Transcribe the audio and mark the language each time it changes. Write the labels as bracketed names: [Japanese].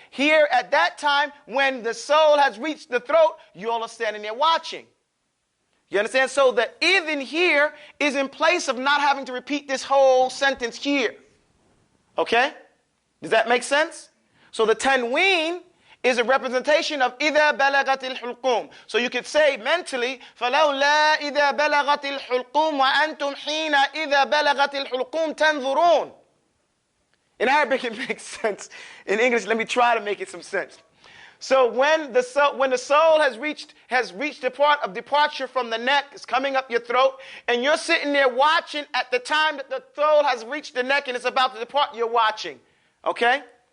[English] Here at that time, when the soul has reached the throat, you all are standing there watching. You understand? So the idhin here is in place of not having to repeat this whole sentence here. Okay? Does that make sense? So the tanween is a representation of [Arabic] إِذَا بَلَغَتِ الْحُلْقُومِ. [English] So you could say mentally, [Arabic] فَلَوْلَا إِذَا بَلَغَتِ الْحُلْقُومِ وَأَنْتُمْ حِينَ إِذَا بَلَغَتِ الْحُلْقُومِ تَنْظُرُونَ. [English] In Arabic it makes sense. In English, let me try to make it some sense. So when the soul has reached the part of departure from the neck, it's coming up your throat, and you're sitting there watching at the time that the soul has reached the neck and it's about to depart, you're watching. Okay?